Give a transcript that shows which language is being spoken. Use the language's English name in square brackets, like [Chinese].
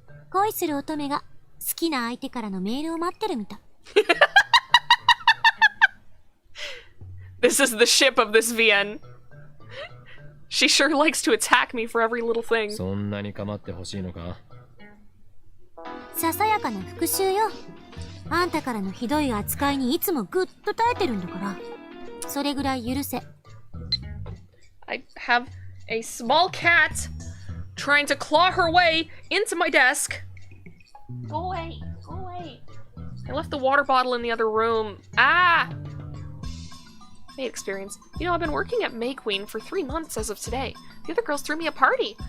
[Japanese] 恋する乙女が好きな相手からのメールを待ってるみたい。 [English] This is the ship of this VN. She sure likes to attack me for every little thing. [Japanese] そんなに構ってほしいのか。ささやかな復讐よ。あんたからのひどい扱いにいつもぐっと耐えてるんだから。それぐらい許せ。 [English] I have a small cat trying to claw her way into my desk. Go away. Go away. I left the water bottle in the other room. Ah! Maid experience. You know, I've been working at May Queen for 3 months as of today. The other girls threw me a party.